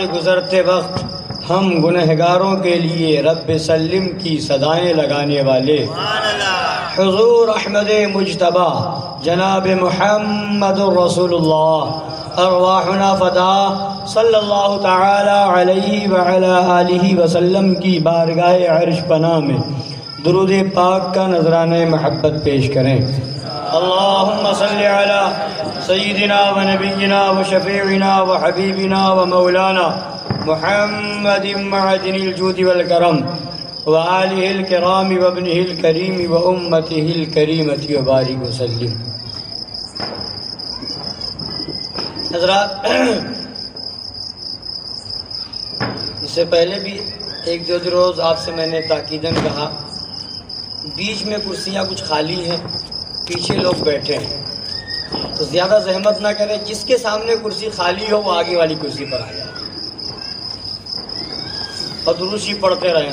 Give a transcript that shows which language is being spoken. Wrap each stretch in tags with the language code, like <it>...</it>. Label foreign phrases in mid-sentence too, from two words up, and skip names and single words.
<ur>گزرتے وقت ہم گنہگاروں کے لیے</ur> <ar>رب سلم</ar> <ur>کی صدائیں لگانے والے، حضور احمد مجتبی جناب محمد رسول اللہ</ur> <ar>ارواحنا فدا صلی اللہ تعالی علیہ وعلی آلہ وسلم</ar> <ur>کی بارگاہ عرش پناہ میں درود پاک کا نذرانہ محبت پیش کریں.</ur> <ar>اللہم صلی علی سیدنا و نبینا و شفیعنا و حبیبنا و مولانا محمد معدن الجود والکرم وآلہ الکرام وابنہ الکریم وامتہ الکریمۃ وبارک وسلم.</ar> <ur>حضرات، اس سے پہلے بھی ایک دو روز آپ سے میں نے تاکیداً کہا، بیچ میں کرسیاں کچھ خالی ہیں، پیچھے لوگ بیٹھے ہیں، تو زیادہ زحمت نہ کریں، جس کے سامنے کرسی خالی ہو وہ آگے والی کرسی پر آ جائے اور دروشی پڑھتے رہیں.</ur>